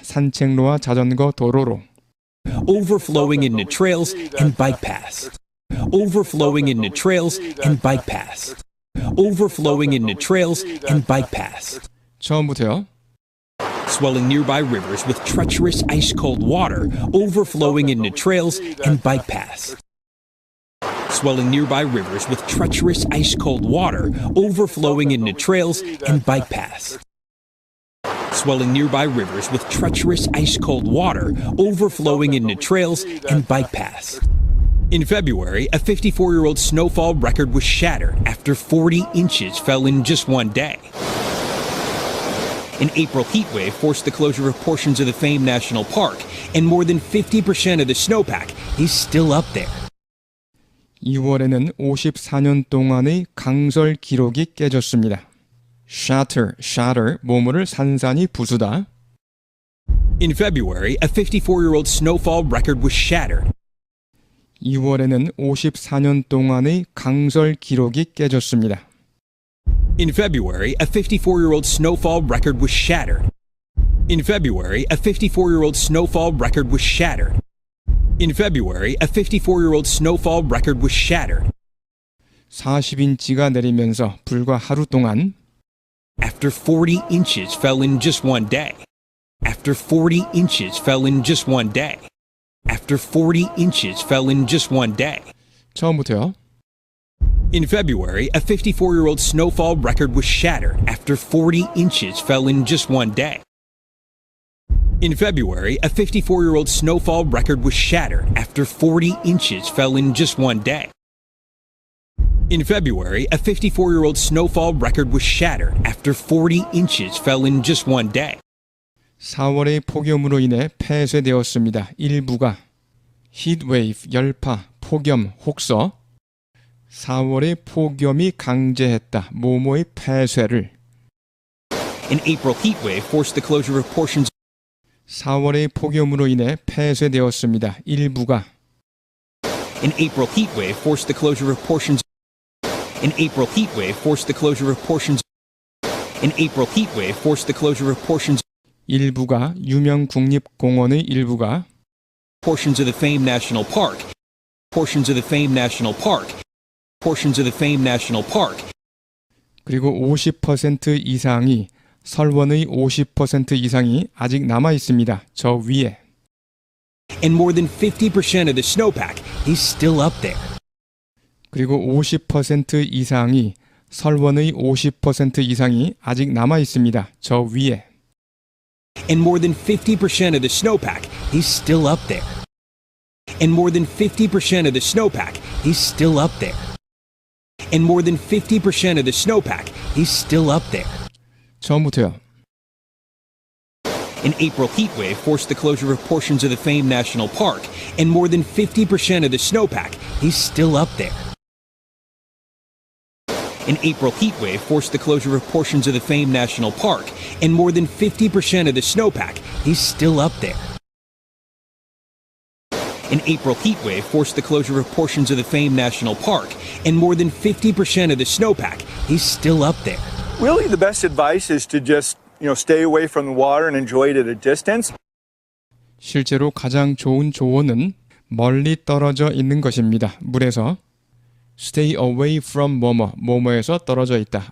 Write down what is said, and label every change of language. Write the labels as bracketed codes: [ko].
[ko] 산책로와 자전거 도로로. [en] overflowing into trails and bike paths, overflowing into trails and bike paths, overflowing into trails and bike paths, [ko] 처음부터요. [en] swelling nearby rivers with treacherous ice-cold water, overflowing into trails and bike paths, swelling nearby rivers with treacherous ice-cold water, overflowing into trails and bike paths, swelling nearby rivers with treacherous ice-cold water, overflowing into trails and bike paths. In February, a 54-year-old snowfall record was shattered after 40 inches fell in just one day. An April heat wave forced the closure of portions of the famed national park, and more than 50% of the snowpack is still up there. [ko] 2월에는 54년 동안의 강설 기록이 깨졌습니다. shatter, 모물을 산산이 부수다. [en] In February, a 54-year-old snowfall record was shattered. [ko] 2월에는 54년 동안의 강설 기록이 깨졌습니다. [en] In February, a 54-year-old snowfall record was shattered. In February, a 54-year-old snowfall record was shattered. In February, a 54-year-old snowfall record was shattered. [ko] 40인치가 내리면서 불과 하루 동안 [en] After 40 inches fell in just one day. After 40 inches fell in just one day. After 40 inches fell in just one day. [ko] 처음부터요. [en] In February, a 54-year-old snowfall record was shattered after 40 inches fell in just one day. In February, a 54-year-old snowfall record was shattered after 40 inches fell in just one day. In February, a 54-year-old snowfall record was shattered after 40 inches fell in just one day. [ko] 4월의 폭염으로 인해 폐쇄되었습니다. 일부가 heatwave, 열파, 폭염, 혹서 4월의 폭염이 강제했다. 모모의 폐쇄를 [en] An April heat wave forced the closure of portions [ko] 4월의 폭염으로 인해 폐쇄되었습니다. 일부가 [en] An April heat wave forced the closure of portions An April heat wave forced the closure of portions An April heat wave forced the closure of portions [ko] 일부가 유명 국립공원의 일부가 [en] portions of the famed national park portions of the famed national park portions of the famed national park [ko] 그리고 50% 이상이 설원의 50% 이상이 아직 남아 있습니다. 저 위에 [en] and more than 50% of the snowpack is still up there. [ko] 그리고 50% 이상이 설원의 50% 이상이 아직 남아 있습니다. 저 위에 [en] And more than 50% of the snowpack is still up there. And more than 50% of the snowpack is still up there. And more than 50% of the snowpack is still up there. [ko] 처음부터요. [en] An April heat wave forced the closure of portions of the famed national park, and more than 50% of the snowpack is still up there. An April heat wave forced the closure of portions of the famed national park, and more than 50% of the snowpack is still up there. An April heat wave forced the closure of portions of the famed national park, and more than 50% of the snowpack is still up there. Really, the best advice is to just, stay away from the water and enjoy it at a distance. [ko] 실제로 가장 좋은 조언은 멀리 떨어져 있는 것입니다. 물에서 [en] stay away from [ko] 뭐뭐에서 떨어져 있다.